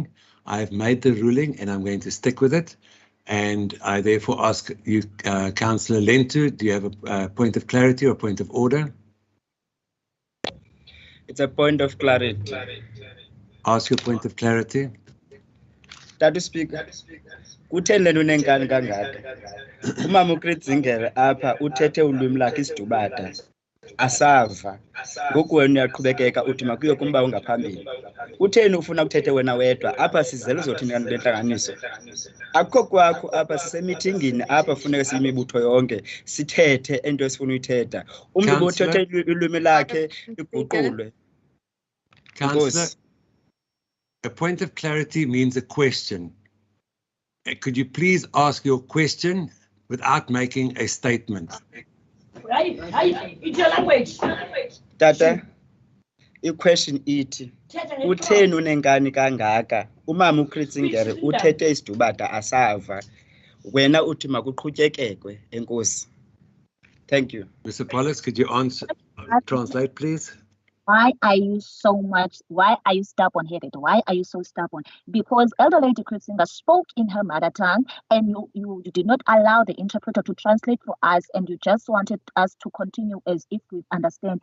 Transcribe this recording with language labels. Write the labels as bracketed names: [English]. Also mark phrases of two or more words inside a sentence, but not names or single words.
[English] I have made the ruling and I'm going to stick with it. And I therefore ask you, Councillor Lentu, do you have a point of clarity or point of order? It's a point of clarity. Ask your point of clarity. That Speaker, [Xhosa] kutheni unenkani kangaka? Umama uKritzingere apha uthethe ulwimi lakhe isidubata. Asava. Ngoku wena uyaqhubekeka uthi makuye kumba ungaphambili. Utheni ufuna ukuthethe wena wedwa? Apha sizele uzothini bentlanganiso. Akukho kwakho apha sisemithingini apha funeka siyimibutho yonke sithethe into esifuna uyithetha. Umuntu othethe ulwimi lakhe iguqulwe. [English] Councillor, a point of clarity means a question. Could you please ask your question without making a statement? Right, it's your language. [Xhosa] Tata, i-question ithi utheni unenkani kangaka? Umama uKritzingere uthethe isidubata asava. Wena uthi makuqhutyekekwe, enkosi. [English] Thank you. Mr. Pollis, could you answer, translate, please? Why are you stubborn-headed? Why are you so stubborn? Because Elder Lady Kritzinger spoke in her mother tongue and you did not allow the interpreter to translate for us and you just wanted us to continue as if we understand.